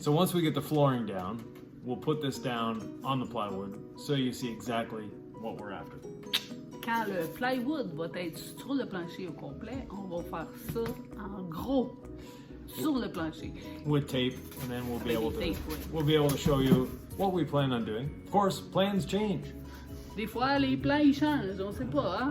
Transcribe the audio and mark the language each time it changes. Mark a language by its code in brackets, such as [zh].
[en] So once we get the flooring down, we'll put this down on the plywood so you see exactly what we're after. [fr] Quand le plywood va être sur le plancher au complet, on va faire ça en gros sur le plancher. [en] With tape, and then we'll be able to tape, oui. we'll be able to show you what we plan on doing. Of course, plans change. [fr] Des fois, les plans ils changent, on sait pas, hein?